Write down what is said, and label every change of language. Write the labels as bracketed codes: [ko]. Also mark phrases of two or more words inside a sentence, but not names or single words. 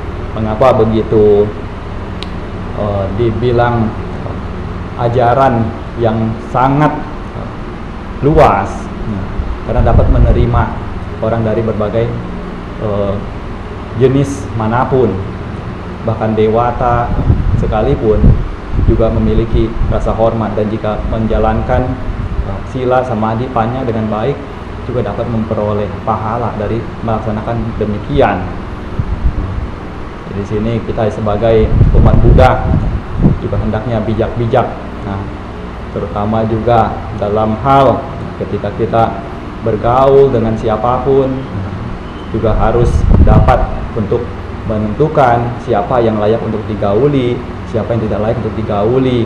[id] Mengapa begitu dibilang ajaran yang sangat luas, karena dapat menerima orang dari berbagai jenis manapun, bahkan dewata sekalipun juga memiliki rasa hormat, dan jika menjalankan [pi] sila samadhi panya [id] dengan baik juga dapat memperoleh pahala dari melaksanakan demikian. Di sini kita sebagai umat Buddha juga hendaknya bijak-bijak, terutama juga dalam hal ketika kita bergaul dengan siapapun juga harus dapat untuk menentukan siapa yang layak untuk digauli, siapa yang tidak layak untuk digauli.